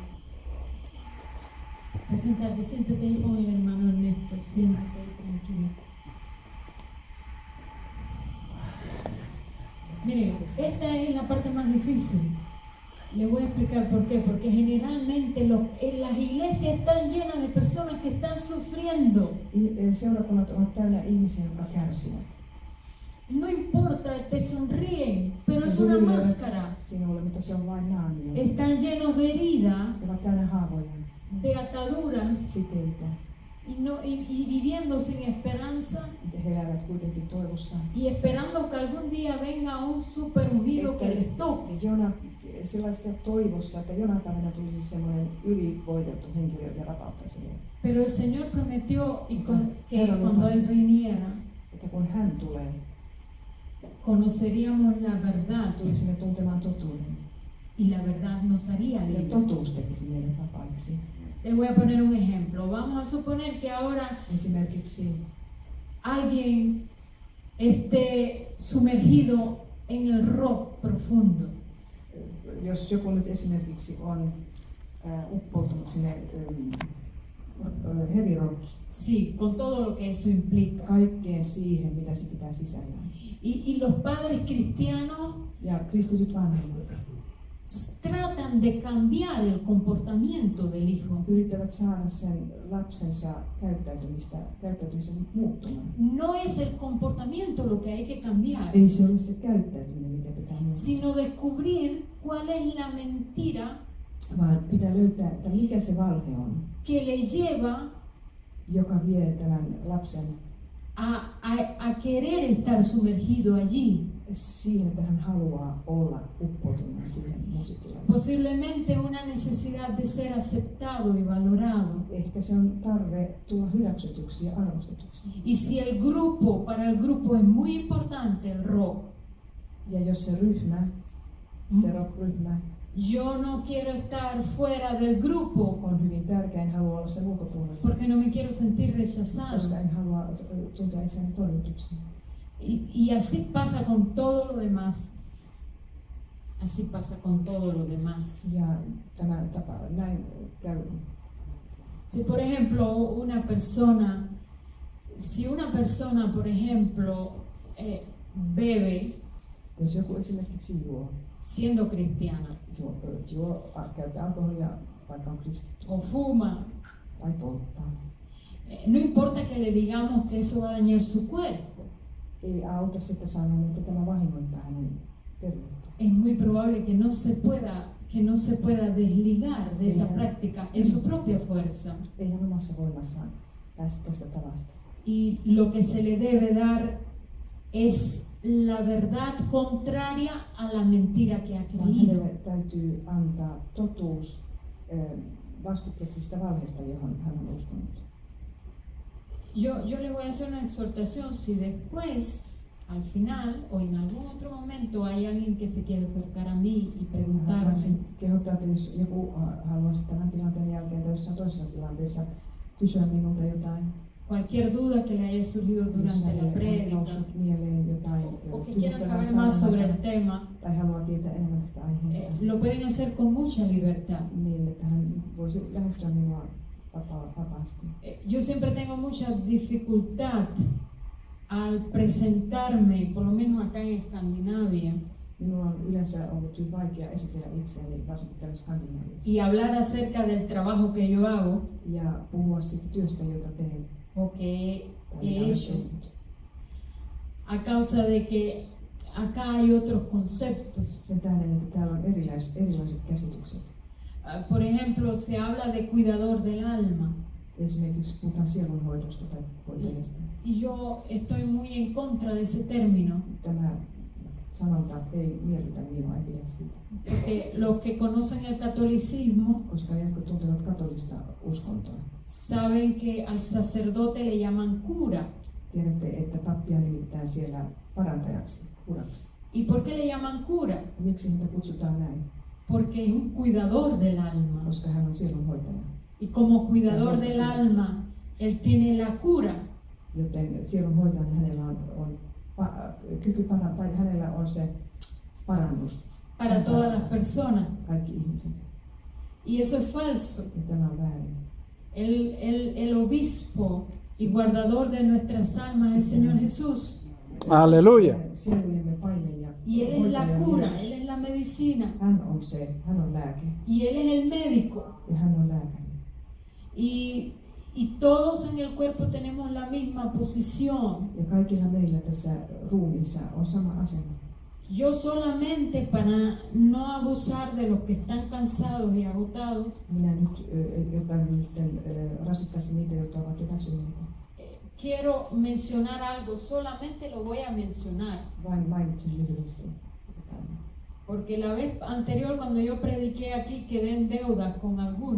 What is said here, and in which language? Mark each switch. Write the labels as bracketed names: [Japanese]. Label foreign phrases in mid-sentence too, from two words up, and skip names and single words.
[Spanish] Puedes sentarte, siéntate ahí con el hermano Ernesto, siéntate tranquilo. Miren, esta es la parte más difícil. Les voy a explicar por qué. Porque generalmente en las iglesias están llenas de personas que están sufriendo. [Finnish] Seurakunnat ovat täynnä ihmisiä, jotka kärsivät. [Spanish] No importa, te sonríen, pero es una máscara. [Finnish] Sinulle, mutta se on vain naamio. [Spanish] Están llenos de herida, [Finnish] Ne ovat täynnä haavoja, [Spanish] de ataduras [Finnish] siteitä. [Spanish] y viviendo sin esperanza [Finnish] Ja he elävät kuitenkin toivossa. [Spanish] y esperando que algún día venga un super ungido que les toque. [Finnish] Sellaisessa toivossa, että jonain päivänä tulisi semmoinen ylivoitettu henkilö ja vapauttaisi heidät. [Spanish] Pero el Señor prometió, y que cuando Él viniera, [Finnish] että kun hän tulee, [Spanish] conoceríamos la verdad [Finnish] tulisimme tuntemaan totuuden. [Spanish] y la verdad nos haría [Finnish] Ja [Spanish] libres. [Finnish] totuus tekisi meidät vapaiksi. [Spanish] Les voy a poner un ejemplo. Vamos a suponer que ahora [Finnish] Esimerkiksi [Spanish] alguien esté sumergido en el rock profundo. [Finnish] jos joku nyt esimerkiksi on uppoutunut sinne [English] heavy rock, [Spanish] Sí, con todo lo que eso implica. [Finnish] kaikkeen siihen, mitä se pitää sisällään. [Spanish] Y los padres cristianos [Finnish] Ja kristityt vanhemmat [Spanish] tratan de cambiar el comportamiento del hijo. [Finnish] yrittävät saada sen lapsensa käyttäytymisen muuttumaan. [Spanish] No es el comportamiento lo que hay que cambiar, [Finnish] Ei se ole se käyttäytyminen, mikä pitää muuttaa, [Spanish] sino descubrir cuál es la mentira [Finnish] vaan pitää löytää, että mikä se valhe on, [Spanish] que le lleva [Finnish] joka vie tämän lapsen [Spanish] a querer estar sumergido allí. [Finnish] siihen, että hän haluaa olla uppoutuneena siihen musiikkiin. [Spanish] Posiblemente una necesidad de ser aceptado y valorado. [Finnish] Ehkä se on tarve tulla hyväksytyksi ja arvostetuksi. [Spanish] Y si el grupo, para el grupo es muy importante el rock, [Finnish] Ja jos se ryhmä, se rock-ryhmä [Spanish] yo no quiero estar fuera del grupo [Finnish] on hyvin tärkeä, en halua olla sen ulkopuolella, [Spanish] porque no me quiero sentir rechazado. [Finnish] koska en halua tuntea itseäni toivotuksi. [Spanish] Y así pasa con todo lo demás. Así pasa con todo lo demás. [Finnish] Ja tämä tapa, näin käy. [Spanish] Si por ejemplo si una persona por ejemplo bebe [Finnish] Jos joku esimerkiksi juo [Spanish] siendo cristiana [Finnish] käyttää alkoholia, vaikka on kristitty, [Spanish] o fuma, [Finnish] tai polttaa, [Spanish] no importa que le digamos que eso va a dañar su cuerpo. [Finnish] ei auta sitä sanoa, että tämä vahingoittaa hänen terveyttä. [Spanish] Es muy probable que no se pueda desligar de esa práctica en su propia fuerza. [Finnish] Ei hän omassa voimassaan pääse tästä tavasta. [Spanish] Y lo que se le debe dar es la verdad contraria a la mentira que ha [Finnish] Vaan [Spanish] creído. [Finnish] hänelle täytyy antaa totuus vastikkeeksi sitä valheesta, johon hän on uskonut. [Spanish] Yo le voy a hacer una exhortación. Si después, al final o en algún otro momento hay alguien que se quiere acercar a mí y preguntarme, [Finnish] Haluaisin kehottaa, että jos joku haluaisi tämän tilanteen jälkeen tai jossain toisessa tilanteessa kysyä minulta jotain, [Spanish] cualquier duda que le haya surgido [Finnish] jos [Spanish] durante la [Finnish] hänelle on [Spanish] prédica, [Finnish] noussut mieleen jotain [Spanish] o que quiera [Finnish] tyydyttävää [Spanish] saber más sobre el [Finnish] sanomaa, [Spanish] tema, [Finnish] tai haluaa tietää enemmän tästä aiheesta, [Spanish] lo pueden hacer con mucha libertad. [Finnish] niin että hän voisi lähestyä minua vapaasti. [Spanish] Yo siempre tengo mucha dificultad al presentarme, por lo menos acá en Escandinavia, [Finnish] Minulla on yleensä ollut hyvin vaikea esitellä itseäni, varsinkin täällä Skandinaviassa, [Spanish] y hablar acerca del trabajo que yo hago [Finnish] ja puhua siitä työstä, jota teen [Spanish] o que [Finnish] tai [Spanish] he [Finnish] mitä olen [Spanish] hecho, [Finnish] tehnyt. [Spanish] a causa de que acá hay otros conceptos. [Finnish] Sen tähden, että täällä on erilaiset käsitykset. [Spanish] Por ejemplo, se habla de cuidador del alma. [Finnish] Esimerkiksi puhutaan sielunhoidosta tai hoitajasta. [Spanish] Y yo estoy muy en contra de ese término, [Finnish] Tämä sanonta ei miellytä minua, ei pidä siitä. [Spanish] porque los que conocen el catolicismo [Finnish] Koska ne, jotka tuntevat katolista uskontoa, [Spanish] saben que al sacerdote le llaman cura. [Finnish] tiedätte, että pappia nimittäin siellä parantajaksi, kuraksi. [Spanish] ¿Y por qué le llaman cura? [Finnish] Miksi häntä kutsutaan näin? [Spanish] Porque es un cuidador del alma. [Finnish] Koska hän on sielunhoitaja. [Spanish] Y como cuidador del alma, él tiene la cura. [Finnish] Joten sielunhoitajana hänellä on kyky parantaa, tai hänellä on se parannus [Spanish] Para todas las personas. [Finnish] kaikki ihmiset. [Spanish] Y eso es falso. [Finnish] Ja tämä on väärin. [Spanish] El obispo y guardador de nuestras almas es el Señor Jesús. Aleluya. [Finnish] Sielujemme paimen ja [Spanish] Y Él es la [Finnish] hoitaja on [Spanish] cura, [Finnish] Jeesus. [Spanish] Él es la medicina. [Finnish] Hän on lääke [Spanish] Y Él es el médico. [Finnish] ja hän on lääkäri. [Spanish] Y todos en el cuerpo tenemos la misma posición. [Finnish] Ja kaikilla meillä tässä ruumiissa on sama asema. [Spanish] Yo solamente para no abusar de los que están cansados y agotados, [Finnish] Minä nyt, jotta nyt rasittaisin niitä, jotka ovat jo väsyneitä, [Spanish] quiero mencionar algo, solamente lo voy a mencionar. [Finnish] vain mainitsen lyhyesti. [Spanish] Porque la vez anterior cuando yo prediqué aquí quedé en deuda con algunos.